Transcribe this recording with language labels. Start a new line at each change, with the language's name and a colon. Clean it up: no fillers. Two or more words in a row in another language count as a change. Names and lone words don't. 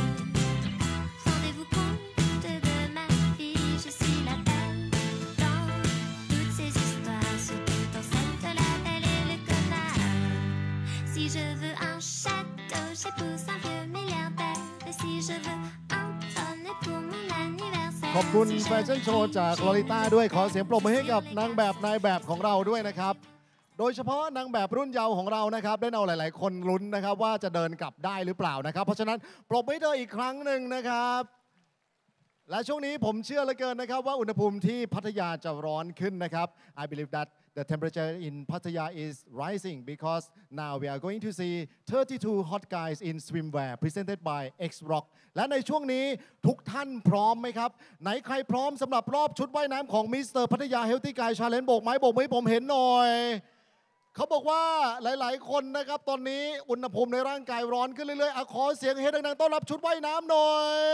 French: Rendez-vous compte de ma vie, je suis la belle dans toutes ces histoires, surtout dans celle de la belle et le connard. Si je veux un château, j'épouse un vieux milliardaire. Et si je veux un bonnet pour mon anniversaire.
Thai: ขอบคุณ
French: Si je
Thai: แฟชั่นโชว์จากลอริต้าด้วยขอเสียงปรบมือให้กับนางแบบนายแบบของเราด้วยนะครับ โดยเฉพาะนางแบบรุ่นเยาว์ของเรานะครับได้เอาหลาย ๆ คนลุ้นนะครับว่าจะเดินกลับได้หรือเปล่านะครับ เพราะฉะ นั้นปรบมือให้เธออีกครั้งหนึ่งนะครับ และช่วงนี้ผมเชื่อเหลือเกินนะครับว่าอุณหภูมิที่พัทยาจะร้อนขึ้นนะครับ
English: I believe that the temperature in Pattaya is rising because now we are going to see 32 hot guys in swimwear presented by X Rock
Thai: และในช่วงนี้ทุกท่านพร้อมไหมครับไหนใครพร้อมสำหรับรอบชุดว่ายน้ำของมิสเตอร์พัทยา Healthy Guy Challenge โบกไม้โบกมือให้ผมเห็นหน่อยเขาบอกว่าหลาย ๆ คนนะครับตอนนี้อุณหภูมิในร่างกายร้อนขึ้นเรื่อยๆขอเสียงเฮดังๆต้อนรับชุดว่ายน้ำหน่อย